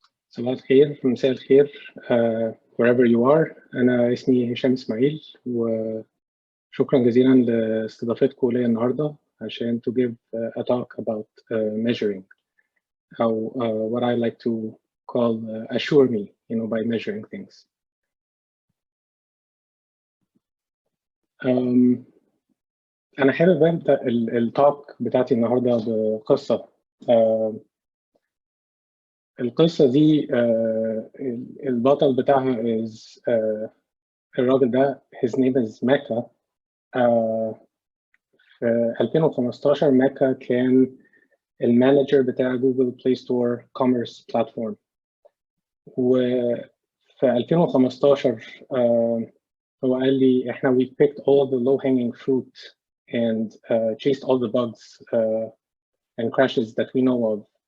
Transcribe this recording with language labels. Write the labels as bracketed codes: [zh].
[ar] صباح الخير، مساء الخير، [en] wherever you are. [ar] أنا اسمي هشام إسماعيل، وشكرا جزيلا لاستضافتكم ليا النهاردة عشان [en] to give a talk about measuring [ar] أو [en] what I like to call assure me, by measuring things. [ar] أنا حابب أبدأ التوك بتاعتي النهاردة بقصة. القصة دي البطل بتاعها is الراجل ده [en] his name is [ar] ماكا. في 2015 ماكا كان المانجر بتاع جوجل بلاي ستور كوميرس بلاتفورم، وفي 2015 هو قال لي احنا [en] we picked all the low hanging fruit and chased all the bugs and crashes that we know of.